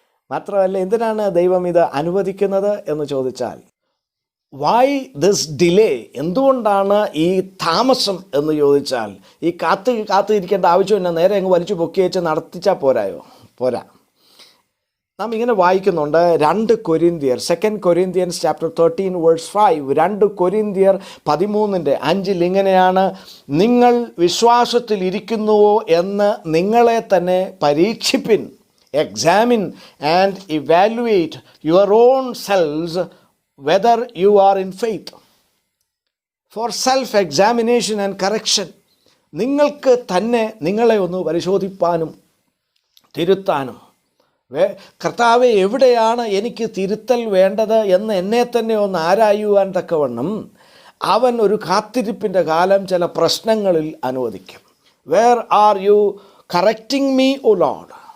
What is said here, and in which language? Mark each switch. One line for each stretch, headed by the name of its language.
Malayalam: മാത്രമല്ല, എന്തിനാണ് ദൈവം ഇത് അനുവദിക്കുന്നത് എന്ന് ചോദിച്ചാൽ,
English: why this delay,
Malayalam: എന്തുകൊണ്ടാണ് ഈ താമസം എന്ന് ചോദിച്ചാൽ, ഈ കാത്തിരിക്കേണ്ട ആവശ്യമില്ല, നേരെ അങ്ങ് വലിച്ചു പൊക്കി വെച്ച് നടത്തിച്ചാൽ പോരാ. നാം ഇങ്ങനെ വായിക്കുന്നുണ്ട് 2 കൊരിന്ത്യർ
English: 2 Corinthians chapter 13 verse 5,
Malayalam: 2 കൊരിന്ത്യർ 13:5 ഇങ്ങനെയാണ്: നിങ്ങൾ വിശ്വാസത്തിൽ ഇരിക്കുന്നുവോ എന്ന് നിങ്ങളെ തന്നെ പരീക്ഷിപ്പിൻ.
English: Examine and evaluate your own selves whether you are in faith. For self-examination and correction.
Malayalam: നിങ്ങൾക്ക് തന്നെ നിങ്ങളെ ഒന്ന് പരിശോധിപ്പാനും തിരുത്താനും, കർത്താവേ എവിടെയാണ് എനിക്ക് തിരുത്തൽ വേണ്ടത് എന്ന് എന്നെ തന്നെ ഒന്ന് ആരായുവാൻ തക്കവണ്ണം അവൻ ഒരു കാത്തിരിപ്പിൻ്റെ കാലം ചില പ്രശ്നങ്ങളിൽ അനുവദിക്കും.
English: Where are you correcting me, O Lord?